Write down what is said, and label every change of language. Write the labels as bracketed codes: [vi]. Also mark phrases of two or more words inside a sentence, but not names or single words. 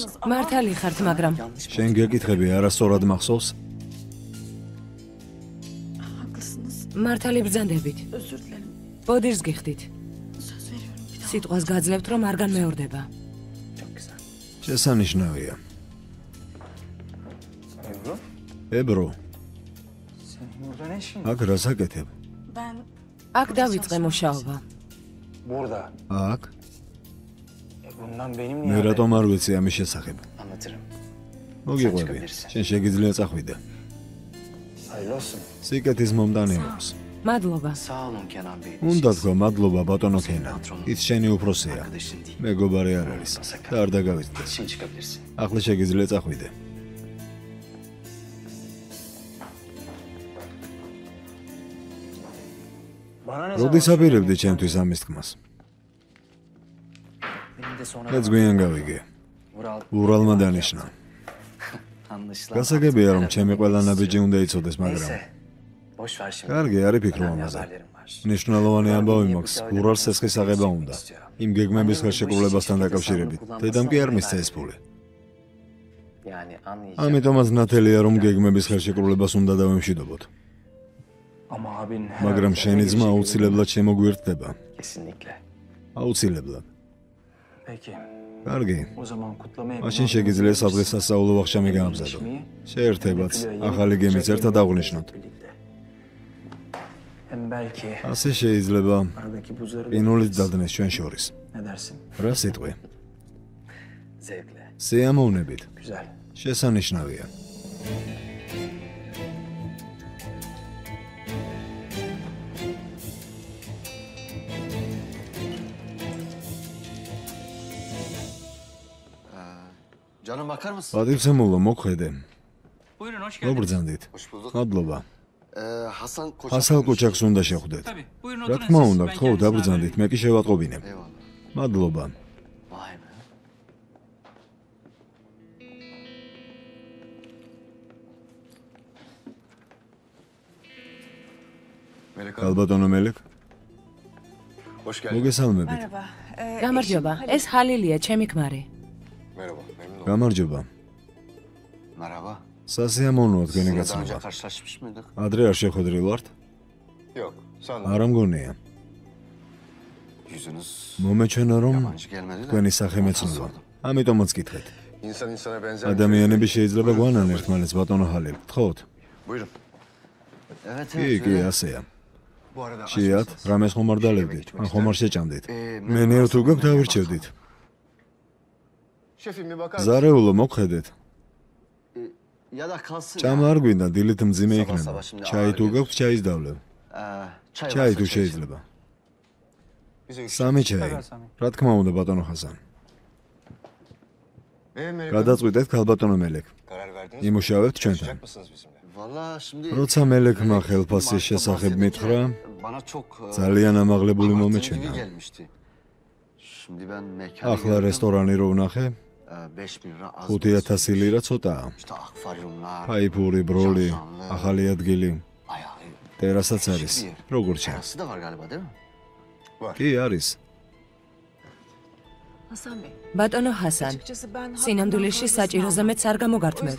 [ka] მართალი ხართ, მაგრამ შენ გეკითხები, არასწორად მახსოვს? მართალი ბრძანდებით. ბოდიშს გიხდით. სიტყვას გაძლევთ, რომ არ განმეორდება. შესანიშნავია. Ebru? ებრო, [tr] Senin burada ne işin? [ka] აქ რას აკეთებ? აქ დავიწყე მუშაობა. [tr] Burada. [ka] აქ? [tr] Bundan benim [ka] მე [tr] niye? [ka] რატომ არ ვიცი ამის შესახებ? [tr] Anlatırım. [ka] მოგიყვები. შენ შეგიძლია წახვიდე. [tr] Hayırlı olsun. [ka] სიკეთის მომდანილებს. მადლობა. [tr] Sağ olun Kenan Bey. [ka] უნდა თქვა მადლობა ბატონო ქენა. ის შენი უფროსია. [tr] Arkadaşın değil. [ka] მეგობარი არ არის. და არ დაგავიწყდეს. [tr] Şimdi çıkabilirsin. [ka] ახლა შეგიძლია წახვიდე. [tr] Bana ne [ka] როდის აპირებდი ჩემთვის ამის თქმას? [tr] Benim de sonra [ka] მეც გვიან გავიგე. Vural ურალმა დანიშნა. [tr] anlaşılan. [ka] გასაგებია რომ ჩემი ყველა ნაბიჯი უნდა იცოდეს, მაგრამ [tr] Neyse. Boş ver şimdi. [ka] კარგი, არ იფიქრო [tr] Önemli [ka] ამაზე. [tr] haberlerim var. [ka] მნიშვნელოვანი ამბავი მაქვს. ურალს სესხის აღება უნდა. იმ გეგმების ხელშეკრულებასთან დაკავშირებით. დედამ კი არ მისცა ეს ფული. [tr] Yani anlayacağım. [ka] ამიტომაც ნათელია რომ გეგმების ხელშეკრულებას უნდა დავემშვიდობოთ. [tr] Ama abin her [ka] მაგრამ [tr] hafta [ka] შენი [tr] bir [ka] ძმა [tr] şey [ka] აუცილებლად შემოგვირთდება. [tr] Kesinlikle. [ka] აუცილებლად. [tr] Peki. [ka] კარგი. [tr] O zaman kutlamaya [ka] მაშინ შეგიძლია სადღესასწაულო ვახშამი გაამზადო. შეერთებაც, ახალი გემიც ერთად აღვნიშნოთ. [tr] Hem belki [ka] ასე შეიძლება [tr] aradaki buzları [ka] ყინულით დადნეს ჩვენ შორის. [tr] ne dersin? [ka] რა სიტყვი? [tr] Zevkle. [ka] სიამოვნებით. [tr] Güzel. [ka] შესანიშნავია. [tr] Canım bakar mısın? [ka] პატივცემულო, მოხედე. [tr] Buyurun hoş geldiniz. [ka] მოგბრძანდით. [tr] Hoş bulduk. [ka] მადლობა. Hasan Koçak. ხასალ კოჩაკს უნდა შეხვდეთ. [tr] Tabii. Buyurun [ka] რა [tr] oturun [ka] თქმა [tr] siz. [ka] უნდა, [tr] Ben [ka] გთხოვ, [tr] kendisini [ka] დაბრძანდით, მე კი შევატყობინებ. [tr] Eyvallah. [ka] მადლობა. [tr] Vay be. Melek Hanım, [ka] ალბატონო მელეკ, [tr] hoş geldin. [ka] მოგესალმებით. გამარჯობა. ეს ჰალილია, ჩემი ქმარი. [tr] Merhaba, memnun oldum. [ka] გამარჯობა. [tr] Merhaba. [ka] სასიამოვნოა თქვენი [tr] Sizinle daha önce [ka] გაცნობა. [tr] karşılaşmış mıydık? [ka] ადრე არ შეხვედრილ ვართ? [tr] Yok, sen [ka] არა მგონია. [tr] Yüzünüz [ka] მომეჩვენა რომ [tr] yabancı gelmedi de. [ka] თქვენი სახე მეცნობა. ამიტომაც გითხეთ. [tr] insan insana benzer. [ka] ადამიანები შეიძლება გვანან ერთმანეთს ბატონო ჰალილ. გთხოვთ? [tr] Buyurun. Evet [ka] კი, [tr] evet. [ka] კი, ასეა. [tr] Bu arada [ka] შეათ, რამეს ხომ არ დალებდით? ან ხომ არ შეჭამდით? მე მე ნეო თუ გაქვთ დავირჩევდით. [tr] şefim bir bakar mısın? [ka] ზარეულო მოგხედეთ. [tr] Ya da kalsın. [ka] ჭამა არ გვინდა, დილით მძიმე საბა, იქნება. საბა, şimdi ჩაი აღარ თუ გეძ. გაქვთ, ჩაის დავლევ. [tr] Çay [ka] ჩაი [tr] varsa [ka] თუ [tr] çay [ka] შეიძლება. [tr] Bize üç. [ka] სამი ჩაი. რა თქმა უნდა, ბატონო ხაზან. [tr] Melek Hanım, [ka] გადაწყვიტეთ ქალბატონო მელეკ. [tr] karar verdiniz. [ka] იმუშავებთ ჩვენთან. [tr] Çalışacak mısınız bizimle? Valla şimdi. [ka] როცა მელეკმა ხელფასის შესახებ მითხრა, [tr] Bana çok. [ka] ძალიან ამაღლებული [tr] abartılı [ka] მომეჩვენა. [tr] gibi gelmişti. Şimdi ben mekana [ka] ახლა [tr] geldim. [ka] რესტორანი რო ვნახე, [tr] 5000 lira az. [ka] 5000 ლირა ცოტაა. [tr] İşte akvaryumlar. [ka] ფაიფური, ბროლი, ახალი ადგილი, [tr] Ayağı. [ka] ტერასაც არის. როგორ ჩანს? [tr] Terası da var galiba değil mi? [ka] კი, არის. ბატონო ჰასან, სინამდვილეში საჭიროზე მეც არ გამოგართმევთ.